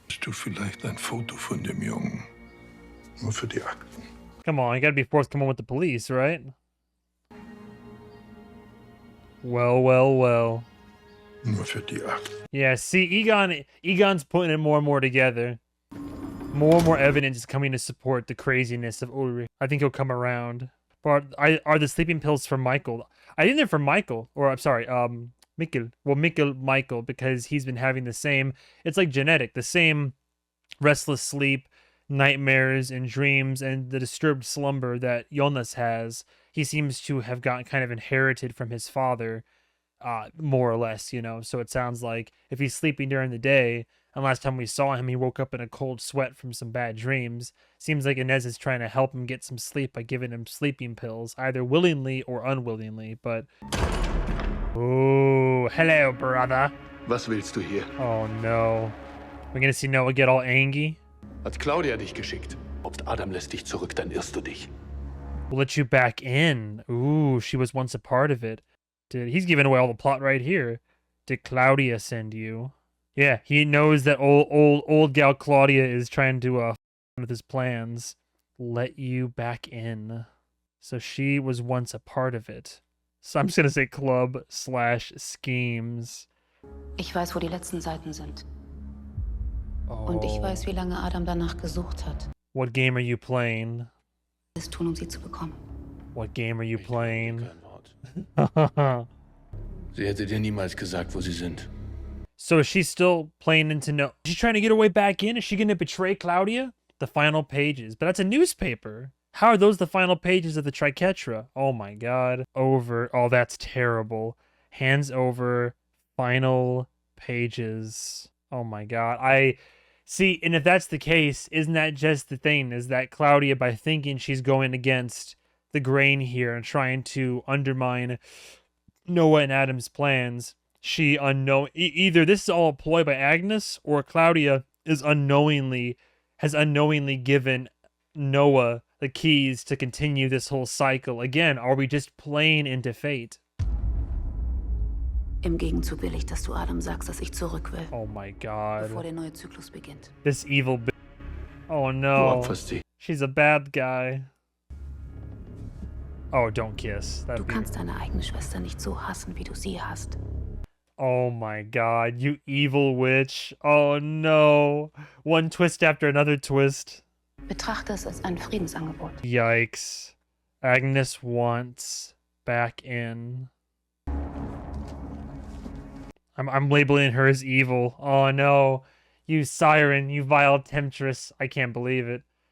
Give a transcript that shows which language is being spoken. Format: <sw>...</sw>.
<de>Hast du vielleicht ein Foto von dem Jungen? Nur für die Akten.</de> <en>Come on, you gotta be forthcoming with the police, right? Well.</en> <de>Nur für die Akten.</de> <en>Yeah, see, Egon's putting it more and more together. More and more evidence is coming to support the craziness of Ulrich. I think he'll come around. But are the sleeping pills for Michael? I think they're for Michael. Or, I'm sorry, Mikkel. Well, Michael, because he's been having the same, it's like genetic, the same restless sleep, nightmares, and dreams, and the disturbed slumber that Jonas has. He seems to have gotten kind of inherited from his father, more or less, you know. So it sounds like if he's sleeping during the day, and last time we saw him, he woke up in a cold sweat from some bad dreams. Seems like Inez is trying to help him get some sleep by giving him sleeping pills, either willingly or unwillingly, but... Oh, hello, brother.</en> <de>Was willst du hier?</de> <en>Oh, no. We're gonna see Noah get all angry.</en> <de>Hat Claudia dich geschickt. Ob Adam lässt dich zurück, dann irrst du dich.</de> <en>We'll let you back in. Ooh, she was once a part of it. He's giving away all the plot right here. Did Claudia send you? Yeah, he knows that old gal Claudia is trying to with his plans. Let you back in. So she was once a part of it. So I'm just gonna say club/schemes.</en> <de>Ich weiß, wo die letzten Seiten sind. Und ich</de> <en>Oh.</en> <de>weiß, wie lange Adam danach gesucht hat.</de> <en>What game are you playing?</en> <de>Es tun, um sie zu bekommen.</de> <en>What game are you playing?</en> <de>Kein Wort. Sie hätte dir niemals gesagt, wo sie sind.</de> <en>So is she still playing into no? She's trying to get her way back in? Is she gonna betray Claudia? The final pages. But that's a newspaper. How are those the final pages of the Triquetra? Oh my god. Over. Oh, that's terrible. Hands over. Final pages. Oh my god. I see, and if that's the case, isn't that just the thing? Is that Claudia, by thinking she's going against the grain here and trying to undermine Noah and Adam's plans, she either this is all a ploy by Agnes, or Claudia has unknowingly given Noah the keys to continue this whole cycle. Again, are we just playing into fate?</en> <de>Im Gegenzug will ich, dass du Adam sagst, dass ich zurück will.</de> <en>Oh my god.</en> <de>Bevor der neue Zyklus beginnt.</de> <en>This evil bitch. Oh</en> <de>Du</de> <en>no.</en> <de>opferst sie.</de> <en>She's a bad guy. Oh, don't kiss.</en> <de>Du</de> <en>That'd be...</en> <de>kannst deine eigene Schwester nicht so hassen, wie du sie hasst.</de> <en>Oh my god, you evil witch. Oh no. One twist after another twist.</en> <de>Betrachte es als ein Friedensangebot.</de> <en>Yikes. Agnes wants back in. I'm labeling her as evil. Oh no. You siren, you vile temptress. I can't believe it.</en>